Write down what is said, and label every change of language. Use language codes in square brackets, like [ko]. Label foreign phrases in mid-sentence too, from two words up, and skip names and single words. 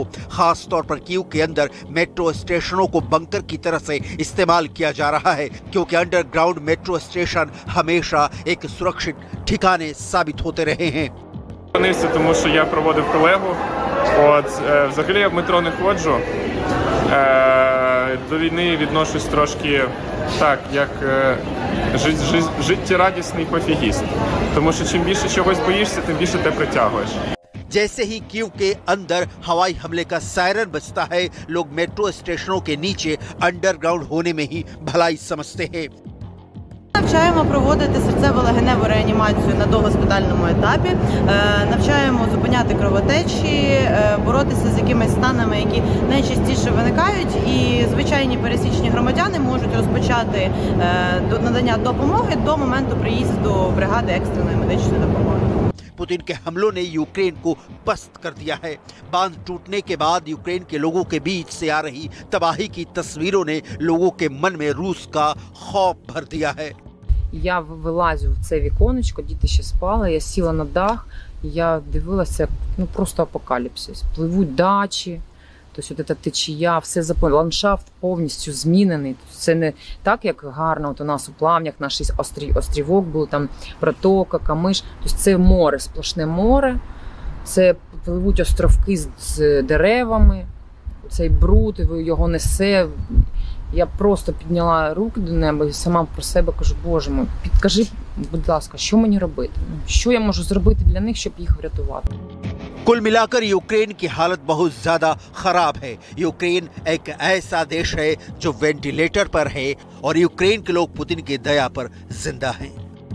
[hi] खास तौर पर कीव के अंदर [en] metro stations [hi] को बंकर की तरह से इस्तेमाल किया जा रहा है, क्योंकि [en] underground metro station [hi] हमेशा एक सुरक्षित ठिकाने साबित होते रहे हैं। [uk] Тому що я проводив колегу. Взагалі я в метро не ходжу. До війни відношусь трошки так, як життєрадісний пофігіст. Тому що чим більше чогось боїшся, тим більше те притягуєш. [hi] जैसे ही कीव के अंदर हवाई हमले का सायरन बजता है, लोग [en] metro stations [hi] के नीचे अंडरग्राउंड होने में ही भलाई समझते हैं। [uk] Навчаємо проводити серцево-легеневу реанімацію на догоспітальному етапі, навчаємо зупиняти кровотечі, боротися з якимись станами, які найчастіше виникають, і звичайні пересічні громадяни можуть розпочати надання допомоги до моменту приїзду бригади екстреної медичної допомоги. [hi] पुतिन के हमलों ने यूक्रेन को पस्त कर दिया है। बांध टूटने के बाद यूक्रेन के लोगों के बीच से आ रही तबाही की तस्वीरों ने लोगों के मन में रूस का खौफ भर दिया है। [uk] Я вилазю в це віконечко, діти ще спали, я сіла на дах, я дивилася, ну просто апокаліпсис. Пливуть дачі, тобто от ця течія, все заповнено, ландшафт повністю змінений. Це не так, як гарно от у нас у Плавнях, наш острівок був, там протока, Камиш. Тобто це море, сплошне море, це пливуть островки з деревами, цей бруд, його несе. Я просто підняла руки до неба і сама про себе кажу: [ru] Боже мой, [uk] підкажи, будь ласка, що мені робити? Що я можу зробити для них, щоб їх врятувати? [hi] कुल मिलाकर यूक्रेन की हालत बहुत ज्यादा खराब है। यूक्रेन एक ऐसा देश है जो वेंटिलेटर पर है और यूक्रेन के लोग पुतिन की दया पर जिंदा हैं।